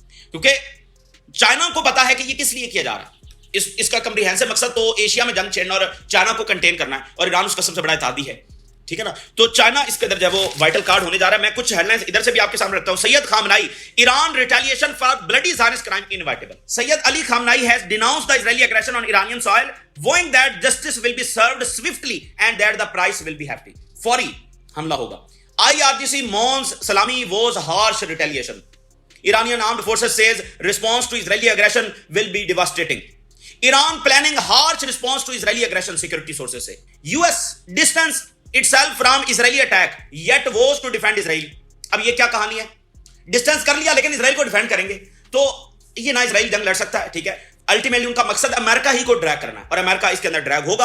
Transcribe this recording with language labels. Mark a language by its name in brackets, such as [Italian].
[Urdu] کیونکہ چائنا کو پتا ہے کہ یہ کس لیے کیا جا رہا ہے. اس کا کمپریہنسو مقصد تو ایشیا میں جنگ چھیڑنا اور چائنا کو کنٹین کرنا ہے, اور ایران اس کا سب سے بڑا اتحادی ہے. ٹھیک ہے نا. تو چائنا اس کے اندر جو ہے وہ وائٹل کارڈ ہونے جا رہا ہے. میں کچھ ہیڈ لائنز ادھر سے بھی آپ کے سامنے رکھتا ہوں. [English] Syed Khamenei, Iran retaliation for bloody Zionist crime inevitable. Syed Ali Khamenei has denounced the Israeli aggression on Iranian soil, vowing that justice will be served swiftly and that the price will be hefty. [Urdu] فوری حملہ ہوگا. [English] IRGC mourns Salami was harsh retaliation. Iranian armed forces says response to Israeli aggression will be devastating. Iran planning harsh response to Israeli aggression, security sources say. US distance itself from Israeli attack yet vows to defend Israel. [Urdu] اب یہ کیا کہانی ہے؟ Distance کر لیا لیکن اسرائیل کو defend کریں گے. تو یہ نہ اسرائیل جنگ لڑ سکتا ہے. ٹھیک ہے, الٹیمیٹلی ان کا مقصد امریکہ ہی کو ڈریگ کرنا ہے اور امریکہ اس کے اندر ڈریگ ہوگا.